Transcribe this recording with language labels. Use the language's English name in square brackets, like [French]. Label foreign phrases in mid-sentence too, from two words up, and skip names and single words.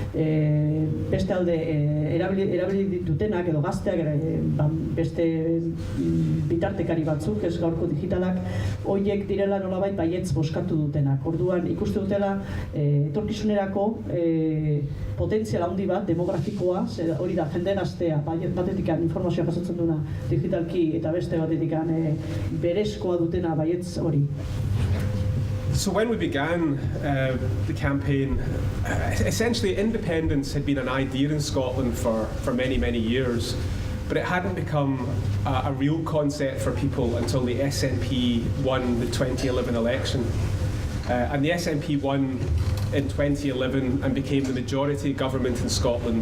[Basque] Beste alde erabili ditutenak edo gazteak beste bitartekari batzuk, ez gaurko digitalak, horiek direla nolabait baietz bozkatu dutenak. Orduan ikuste dutela etorkizunerako potentzial handi bat, demografikoa, hori da jende gaztea, batetikan informazioa jasotzen duna digitalki eta beste batetikan berezkoa dutena baietz hori. [English] So when we began the campaign, essentially independence had been an idea in Scotland for many, many years, but it hadn't become a real concept for people until the SNP won the 2011 election. And the SNP won in 2011 and became the majority government in Scotland.